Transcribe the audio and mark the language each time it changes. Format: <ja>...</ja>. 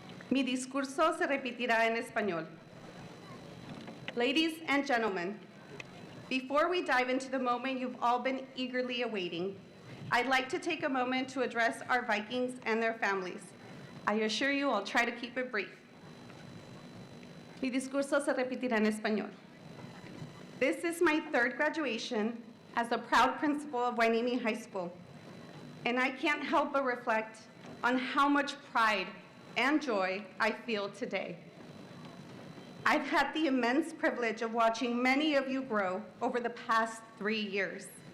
<es>Mi discurso se repetirá en español.</es> <en>Ladies and gentlemen, before we dive into the moment you've all been eagerly awaiting, I'd like to take a moment to address our Vikings and their families. I assure you I'll try to keep it brief.</en> <es>Mi discurso se repetirá en español.</es> <en>This is my 3rd graduation as a proud principal of Hueneme High School, and I can't help but reflect on how much pride and joy I feel today. I've had the immense privilege of watching many of you grow over the past 3 years.</en>